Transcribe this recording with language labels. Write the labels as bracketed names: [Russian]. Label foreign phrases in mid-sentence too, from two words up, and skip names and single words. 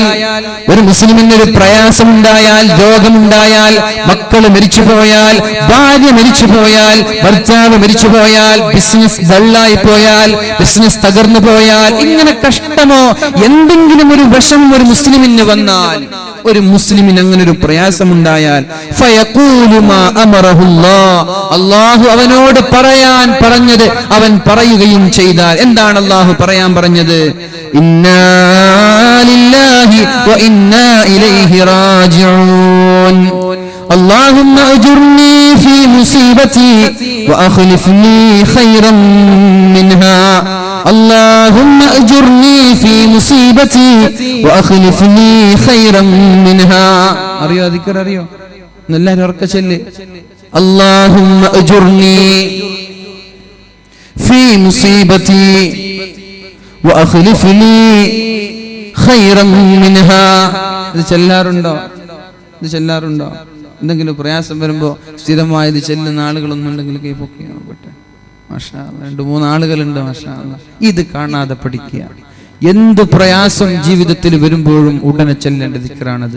[Malayalam] ഒരു മുസ്ലിമിന് ഒരു പ്രയാസമുണ്ടായാൽ, രോഗമുണ്ടായാൽ, മക്കൾ മരിച്ചുപോയാൽ, ഭാര്യ മരിച്ചുപോയാൽ, ഭർത്താവ് മരിച്ചുപോയാൽ, ബിസിനസ് ഡള്ളായി പോയാൽ, ബിസിനസ് തകർന്നു പോയാൽ, ഇങ്ങനെ കഷ്ടമോ എന്തെങ്കിലും ഒരു വിഷമം ഒരു മുസ്ലിമിന് വന്നാൽ, ഒരു മുസ്ലിമിന് അങ്ങനെ ഒരു പ്രയാസമുണ്ടായാൽ, [Arabic] فيقول ما أمره الله, [Malayalam] അല്ലാഹു അവനോട് പറയാൻ പറഞ്ഞത് അവൻ പറയുകയും ചെയ്താൽ, എന്താണ് അല്ലാഹു പറയാൻ പറഞ്ഞത്? [Arabic] إنا لله وإنا إليه راجعون, اللهم أجرني في مصيبتي وأخلفني خيرا منها اللهم أجرني في مصيبتي وأخلفني خيرا منها. [Malayalam] അറിയോ ദിക്ർ? അറിയോ? എല്ലാവരും ഉറക്കെ ചൊല്ല്, [Arabic] اللهم أجرني في مصيبتي وأخلفني خيرا منها. [Malayalam] ഇത് ചെല്ലാറുണ്ടോ? ഇത് ചെല്ലാറുണ്ടോ? എന്തെങ്കിലും പ്രയാസം വരുമ്പോ സ്ഥിരമായത് ചെല്ലുന്ന ആളുകളൊന്നും ഉണ്ടെങ്കിൽ കൈ പൊക്കി നോക്കട്ടെ. [Arabic] ما شاء الله, [Malayalam] 2-3 ആളുകളുണ്ട്. [Arabic] ما شاء الله. [Malayalam] ഇത് കാണാതെ പഠിക്കുക. എന്ത് പ്രയാസം ജീവിതത്തിൽ വരുമ്പോഴും ഉടനെ ചെല്ലേണ്ട ദിക്റാണത്.